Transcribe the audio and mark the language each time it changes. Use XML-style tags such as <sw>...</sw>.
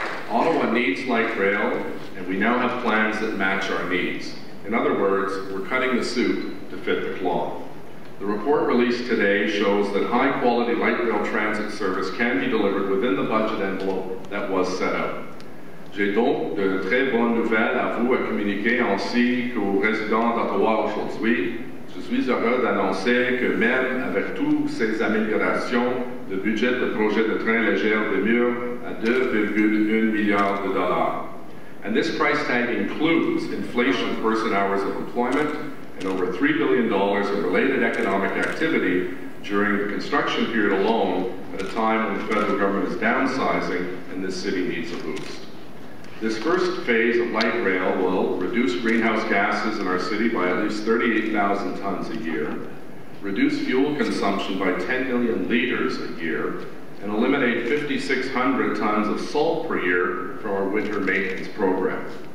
<en>Ottawa needs light rail, and we now have plans that match our needs. In other words, we're cutting the soup to fit the cloth. The report released today shows that high-quality light rail transit service can be delivered within the budget envelope that was set out.</en> <fr>J'ai donc de très bonnes nouvelles à vous à communiquer ainsi qu'aux résidents d'Ottawa aujourd'hui. Je suis heureux d'annoncer que même avec toutes ces améliorations, le budget de projet de train léger demeure à 2,1 milliards de dollars.</fr> <en>And this price tag includes inflation person hours of employment and over $3 billion in related economic activity during the construction period alone, at a time when the federal government is downsizing and this city needs a boost. This first phase of light rail will reduce greenhouse gases in our city by at least 38,000 tons a year, reduce fuel consumption by 10 million liters a year, and eliminate 5,600 tons of salt per year from our winter maintenance program.</en>